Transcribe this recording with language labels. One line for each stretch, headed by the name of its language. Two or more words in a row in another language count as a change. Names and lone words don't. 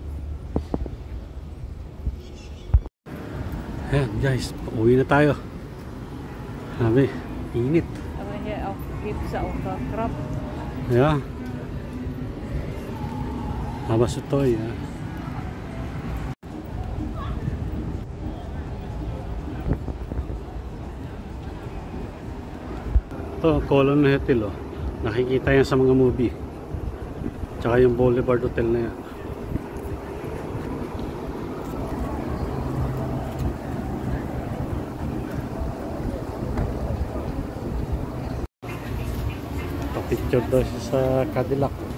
Filipino: Ayan guys, pauwi na tayo. Sabi, init.
German: Ja. Aber so toll, ja.
Filipino: Ito, Colon Hotel, oh. Nakikita yan sa mga movie. Tsaka yung Boulevard Hotel na yan. Picture daw siya sa Cadillac.